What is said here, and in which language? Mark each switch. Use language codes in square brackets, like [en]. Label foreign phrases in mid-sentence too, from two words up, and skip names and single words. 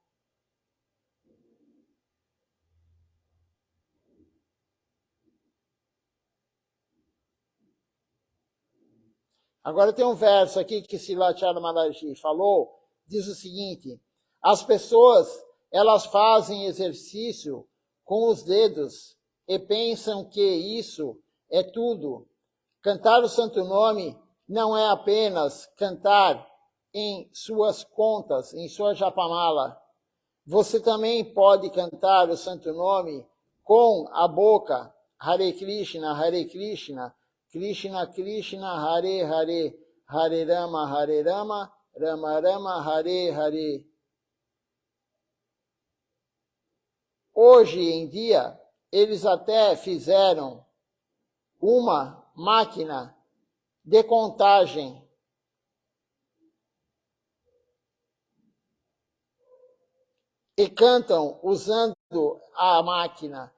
[pt] Agora tem um verso aqui que Srilacharya Maharaj falou, diz o seguinte, as pessoas, elas fazem exercício com os dedos e pensam que isso é tudo. Cantar o santo nome não é apenas cantar em suas contas, em sua japamala. Você também pode cantar o santo nome com a boca, [sa] Hare Krishna, Krishna Krishna, Hare Hare, Hare Rama, Rama Rama, Hare Hare. [pt] Hoje em dia, eles até fizeram uma máquina de contagem. E cantam usando a máquina.